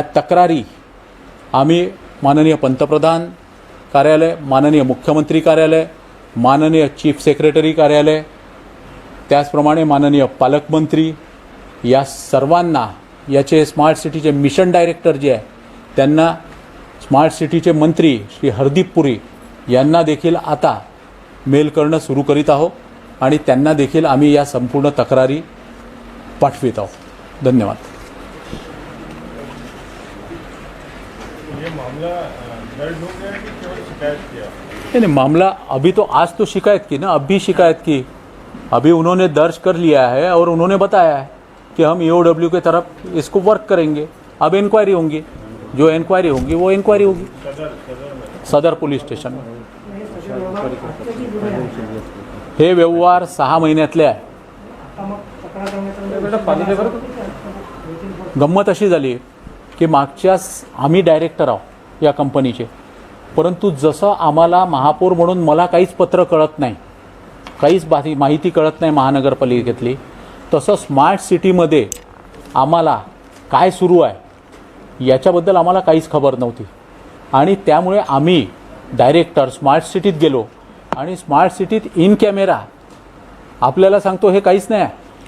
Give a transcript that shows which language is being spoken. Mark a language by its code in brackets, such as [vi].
[mr] या तक्रारी आम्ही माननीय पंतप्रधान कार्यालय, माननीय मुख्यमंत्री कार्यालय, माननीय चीफ सेक्रेटरी कार्यालय, त्याचप्रमाणे माननीय पालकमंत्री या सर्वांना, याचे स्मार्ट सिटीचे मिशन डायरेक्टर जे आहे त्यांना, स्मार्ट सिटीचे मंत्री श्री हरदीप पुरी यांना देखील आता मेल करणं सुरू करीत आहोत, आणि त्यांना देखील आम्ही या संपूर्ण तक्रारी पाठवित आहोत। धन्यवाद। [hi] ये मामला दर्ज हो गया कि केवल शिकायत किया? नहीं, मामला अभी तो आज तो शिकायत की ना, अब भी शिकायत की, अभी उन्होंने दर्ज कर लिया है और उन्होंने बताया है कि हम EOW के तरफ इसको वर्क करेंगे। अब इंक्वायरी होंगी, जो इंक्वायरी होंगी वो इंक्वायरी होगी सदर पोलीस स्टेशन में। [mr] हे व्यवहार 6 महिन्यातले आहे। गंमत अशी झाली की मागच्याच आम्ही डायरेक्टर आहोत या कंपनीचे, परंतु जसं आम्हाला महापौर म्हणून मला काहीच पत्र कळत नाही, काहीच माहिती कळत नाही महानगरपालिकेतली, तसं स्मार्ट सिटीमध्ये आम्हाला काय सुरू आहे याच्याबद्दल आम्हाला काहीच खबर नव्हती आणि त्यामुळे आम्ही डायरेक्टर स्मार्ट सिटीत गेलो आणि स्मार्ट सिटीत इन कॅमेरा आपल्याला सांगतो हे काहीच नाही आहे।